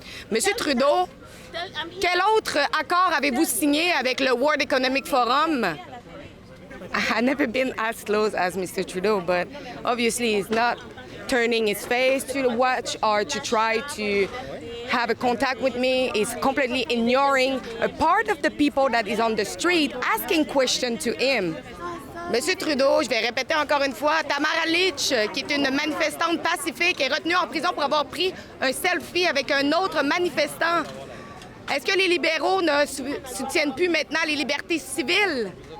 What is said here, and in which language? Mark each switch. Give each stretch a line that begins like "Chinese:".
French: Monsieur Trudeau, quel autre accord avez-vous signé avec le World Economic Forum?
English: I've never been as close as Mr. Trudeau, but obviously he's not turning his face to watch or to try to have a contact with me. He's completely ignoring a part of the people that is on the street asking questions to him.
French: Monsieur Trudeau, je vais répéter encore une fois, Tamara Lich, qui est une manifestante pacifique, est retenue en prison pour avoir pris un selfie avec un autre manifestant. Est-ce que les libéraux ne soutiennent plus maintenant les libertés civiles?